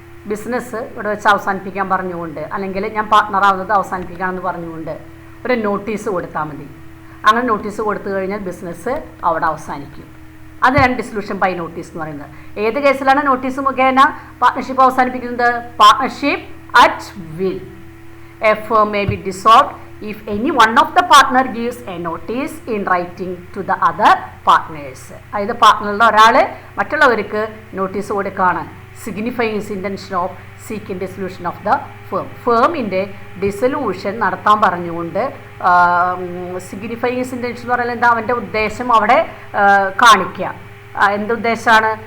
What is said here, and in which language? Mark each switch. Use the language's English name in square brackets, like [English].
[Malayalam] Business ഇവിടെ വെച്ച് അവസാനിപ്പിക്കാൻ പറഞ്ഞുകൊണ്ട്, അല്ലെങ്കിൽ ഞാൻ പാർട്ട്ണറാവുന്നത് അവസാനിപ്പിക്കാമെന്ന് പറഞ്ഞുകൊണ്ട് ഒരു നോട്ടീസ് കൊടുത്താൽ മതി. അങ്ങനെ നോട്ടീസ് കൊടുത്തു കഴിഞ്ഞാൽ ബിസിനസ് അവിടെ അവസാനിക്കും. അതാണ് ഡിസൊല്യൂഷൻ ബൈ നോട്ടീസ് എന്ന് പറയുന്നത്. ഏത് കേസിലാണ് നോട്ടീസ് മുഖേന പാർട്ട്ണർഷിപ്പ് അവസാനിപ്പിക്കുന്നത്? [English] Partnership at will. A firm may be dissolved if any one of the partner gives a notice in writing to the other partners. [Malayalam] അതായത് പാർട്ട്ണറിൽ ഒരാൾ മറ്റുള്ളവർക്ക് നോട്ടീസ് കൊടുക്കുകയാണ്, [English] Signifying his intention of seeking dissolution of the firm. [Malayalam] ഫേമിൻ്റെ dissolution നടത്താൻ പറഞ്ഞുകൊണ്ട് [English] signifying his intention [Malayalam] എന്ന് പറയുന്നത് എന്താ? അവൻ്റെ ഉദ്ദേശം അവിടെ കാണിക്കുക. എന്തുദ്ദേശമാണ്?